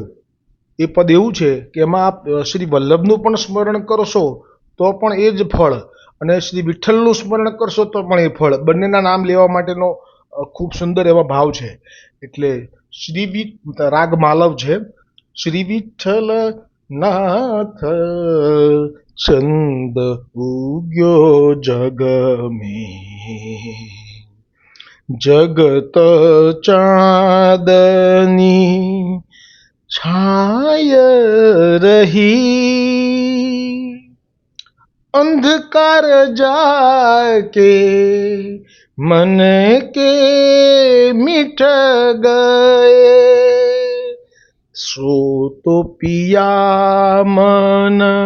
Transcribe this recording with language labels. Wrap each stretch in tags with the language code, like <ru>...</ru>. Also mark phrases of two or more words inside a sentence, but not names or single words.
<gu>એ પદ એવું છે કે એમાં આપ શ્રી વલ્લભનું પણ સ્મરણ કરશો તો પણ એ જ ફળ, અને શ્રી વિઠ્ઠલનું સ્મરણ કરશો તો પણ એ ફળ. બંનેના નામ લેવા માટેનો ખૂબ સુંદર એવા ભાવ છે. એટલે રાગ માલવ છે.</gu> <bra>શ્રી વિઠ્ઠલ नाथ चंद उग्यो जग में, जगत चांदनी छाय रही, अंधकार जाके मन के मिट गए, सो तो पिया मन</bra>